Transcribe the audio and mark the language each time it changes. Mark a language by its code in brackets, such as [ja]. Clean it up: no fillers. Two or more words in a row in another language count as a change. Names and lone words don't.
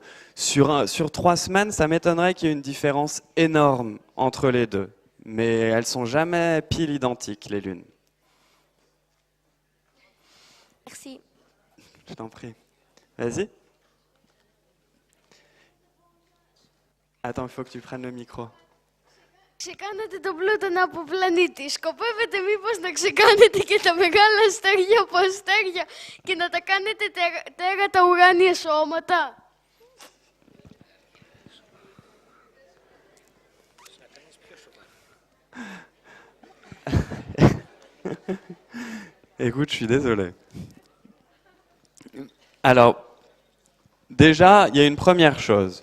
[fr] Sur 3 semaines, ça m'étonnerait qu'il y ait une différence énorme entre les deux. Mais elles sont jamais pile identiques, les lunes. Merci. Je t'en prie. Vas-y. Attends, il faut que tu prennes le micro. [el] Ξεκάνετε τον Πλούτονα από πλανήτη. Σκοπεύετε μήπως να ξεκάνετε και τα μεγάλα αστέρια από αστέρια και να τα κάνετε τέρατα ουράνια σώματα? [fr] Écoute, je suis désolé. Alors, déjà, il y a une première chose.